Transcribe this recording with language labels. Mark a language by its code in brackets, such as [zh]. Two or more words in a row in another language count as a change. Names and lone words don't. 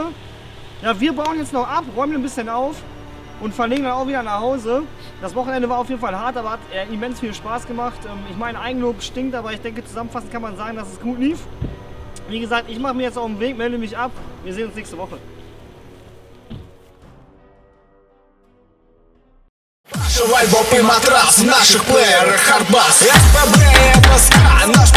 [de] Ja, wir bauen jetzt noch ab, räumen ein bisschen auf und verlegen dann auch wieder nach Hause. Das Wochenende war auf jeden Fall hart, aber hat immens viel Spaß gemacht. Ich meine, Eigenlob stinkt, aber ich denke, zusammenfassend kann man sagen, dass es gut lief. Wie gesagt, ich mache mir jetzt auf den Weg, melde mich ab. Wir sehen uns nächste Woche. [ru] Вальбоп и матрас в наших плеерах Хардбас СПБ, МСК,